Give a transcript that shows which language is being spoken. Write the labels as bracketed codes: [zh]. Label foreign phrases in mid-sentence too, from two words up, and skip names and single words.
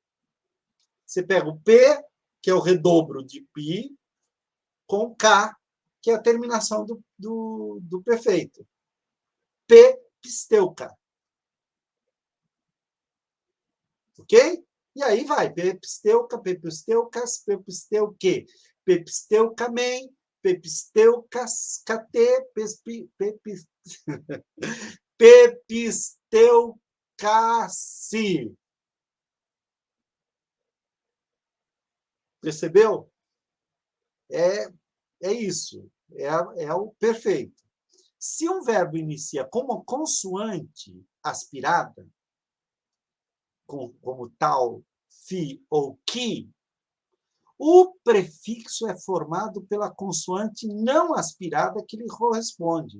[pt] Você pega o P, que é o redobro de pi, com K, que é a terminação do perfeito. Pepisteuca. Ok? E aí vai. [el] πεπίστευκα, πεπίστευκας, πεπίστευκε. πεπιστεύκαμεν, πεπιστεύκας, κατε, πεπιστεύκασι. [pt] Percebeu? É isso. É o perfeito. Se um verbo inicia com uma consoante aspirada, como tal, fi ou ki, o prefixo é formado pela consoante não aspirada que lhe corresponde.